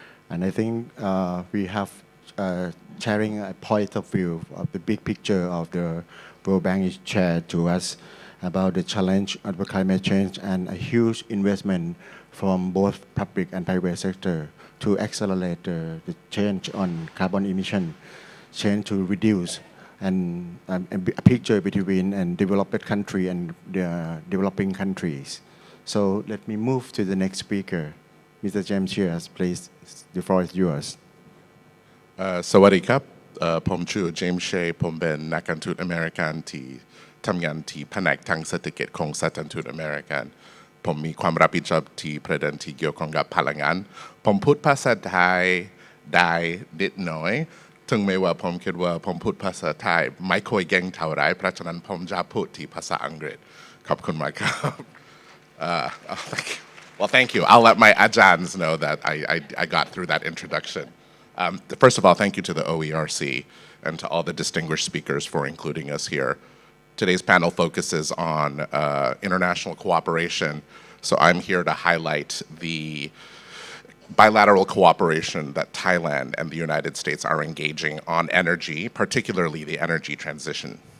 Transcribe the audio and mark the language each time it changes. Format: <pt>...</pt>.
<en>And I think we have sharing a point of view of the big picture of the World Bank is shared to us about the challenge of the climate change and a huge investment from both public and private sector to accelerate the change on carbon emission, change to reduce, and a picture between and developed country and the developing countries. So let me move to the next speaker. Mr. James Shears, please, the floor is yours.</en> <th>สวัสดีครับผมชื่อเจมส์เชย์ผมเป็นนักการทูตอเมริกันที่ทำงานที่แผนกทางเศรษฐกิจของสถานทูตอเมริกันผมมีความรับผิดชอบที่ประเด็นที่เกี่ยวข้องกับพลังงานผมพูดภาษาไทยได้นิดหน่อยถึงแม้ว่าผมคิดว่าผมพูดภาษาไทยไม่ค่อยเก่งเท่าไรเพราะฉะนั้นผมจะพูดที่ภาษาอังกฤษขอบคุณมากครับ</th> <en>thank you. Well, thank you. I'll let my ajans know that I got through that introduction. First of all, thank you to the OERC and to all the distinguished speakers for including us here. Today's panel focuses on international cooperation, so I'm here to highlight the bilateral cooperation that Thailand and the United States are engaging on energy, particularly the energy transition.</en>